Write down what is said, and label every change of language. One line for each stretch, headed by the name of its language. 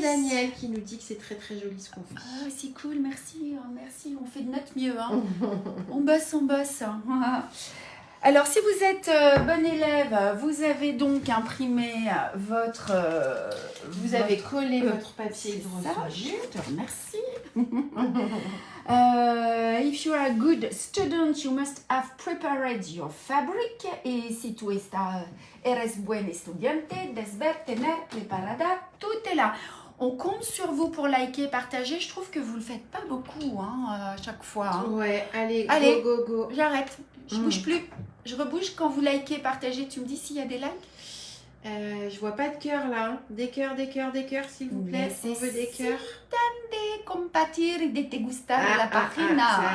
French: Daniel qui nous dit que c'est très joli ce qu'on fait. Ah, c'est cool, merci, merci. On fait de notre mieux. Hein. On bosse. Alors, si vous êtes bon élève, vous avez donc imprimé votre... Vous avez collé votre papier C'est de ça, reçu. je te remercie.
English: If you are a good student, you must have prepared your fabric.
Spanish: Et si tu eres buen estudiante, debes tener preparada.
French: Tout est là. On compte sur vous pour liker, partager. Je trouve que vous le faites pas beaucoup à chaque fois. Hein. Ouais, allez, go, go, go. J'arrête. Je bouge plus. Je rebouge quand vous likez, partagez. Tu me dis s'il y a des likes? Je vois pas de cœur là. Hein. Des cœurs, s'il vous plaît. On veut des cœurs.
Spanish: De compartir et de te gustar la página.